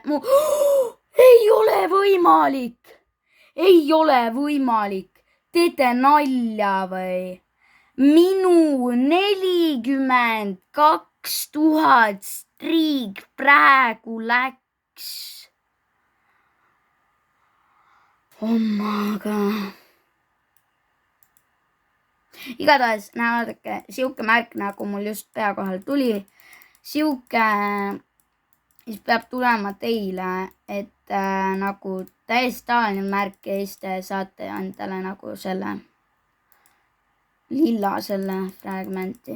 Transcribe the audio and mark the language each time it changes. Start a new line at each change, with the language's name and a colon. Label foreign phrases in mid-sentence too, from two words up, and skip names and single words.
Estonian: Ei ole võimalik! Ei ole võimalik! Teete nalja või? Minu 42 000 striik praegu läks.
English: Oh my god.
Estonian: Igatahes, vaadake, siuke märk nagu mul just pea kohal tuli. Siuke, siis peab tulema teile, et nagu täiesti tavaline märk ja siis te saate endale nagu selle lilla selle fragmenti.